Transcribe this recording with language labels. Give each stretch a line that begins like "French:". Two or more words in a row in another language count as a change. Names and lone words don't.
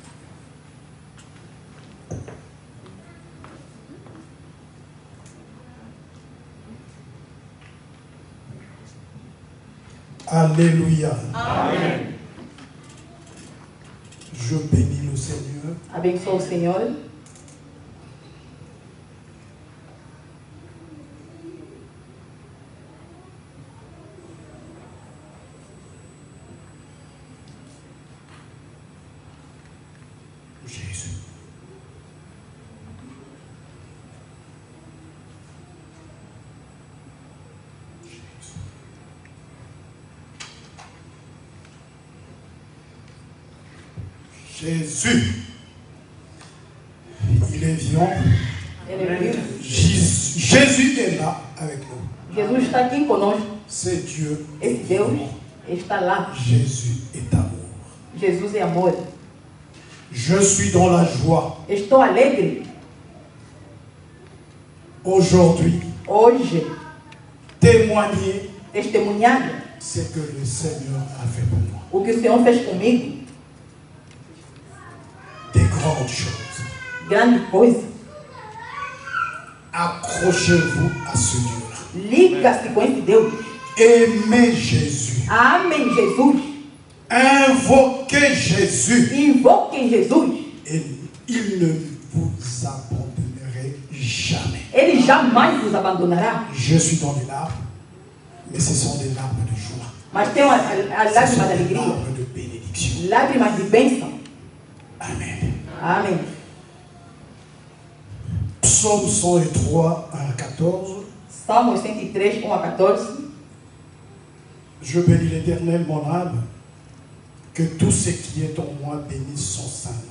French: Alléluia. Amen. Je bénis le Seigneur.
Portuguese: Abençoa o Senhor.
French: Jésus. Jésus. Il est vivant. Jésus est là avec nous.
Portuguese: Jesus está aqui conosco.
French: C'est Dieu.
Portuguese: Esse Deus está lá.
French: Jésus est amour.
Portuguese: Jesus é amor.
French: Je suis dans la joie.
Portuguese: Estou alegre.
French: Aujourd'hui,
Portuguese: hoje,
French: témoigner
Portuguese: testemunhar
French: ce que le Seigneur a fait pour moi.
Portuguese: O que o Senhor fez comigo.
French: Des grandes choses.
Portuguese: Grande coisa.
French: Accrochez-vous à ce Dieu-là.
Portuguese: Liga-se com esse Deus.
French: Aimez Jésus.
Portuguese: Amem Jesus.
French: Invoquez Jésus.
Portuguese: Invoquem Jesus.
French: Et il ne vous abandonnerait jamais.
Portuguese: Ele jamais vous abandonnera.
French: Je suis dans les larmes, mais ce sont des larmes de joie.
Portuguese: Mas tem a lágrima de alegria.
French: Larmes de bénédiction.
Portuguese: Lágrimas de bênção.
French: Amen.
Portuguese: Amen.
French: Psaume 103 à 14.
Portuguese: Salmos 103, 1 à 14.
French: Je bénis l'Éternel, mon âme, que tout ce qui est en moi bénisse son saint nom.